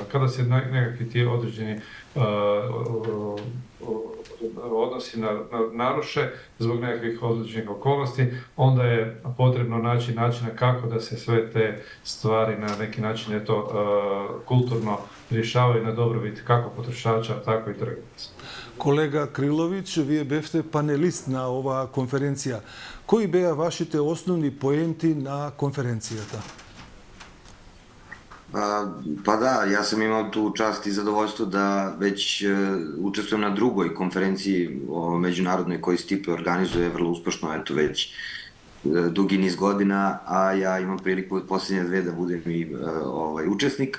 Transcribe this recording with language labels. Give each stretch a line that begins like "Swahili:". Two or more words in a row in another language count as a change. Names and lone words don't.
Croatian: Kada se nekakvi ti određeni odnosi naruše zbog nekakvih određenih okolnosti, onda je potrebno naći načina kako da se sve te stvari na neki način kulturno rješavaju na dobrobit kako potrošača, tako i trgovaca.
Macedonian: Kolega Крилович, вие бевте панелист на оваа конференција. Кои беа вашите основни поенти на конференцијата?
Serbian: Pa da, ja sam imao tu čast i zadovoljstvo da već učestvujem na drugoj konferenciji međunarodnoj koju Stipe organizuje vrlo uspešno, eto već dugi niz godina, a ja imam priliku od posljednje dve da budem i učesnik.